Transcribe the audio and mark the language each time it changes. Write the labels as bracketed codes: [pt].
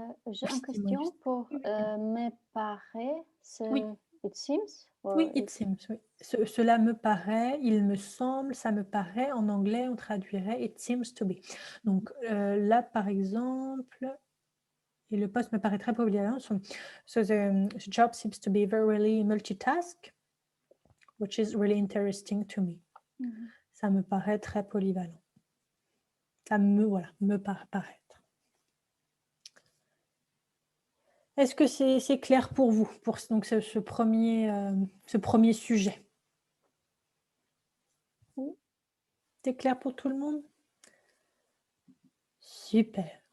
[fr] J'ai une question pour me paraît, c'est oui. [en] It seems? [fr] Oui, it seems. Oui. Cela me paraît, il me semble, ça me paraît. En anglais, on traduirait it seems to be. Donc là, par exemple, et le poste me paraît très polyvalent. [en] So the job seems to be very really multitask, which is really interesting to me. Mm-hmm. [fr] Ça me paraît très polyvalent. Ça me paraît. Est-ce que c'est clair pour vous, pour donc ce premier sujet? Oui. C'est clair pour tout le monde? Super.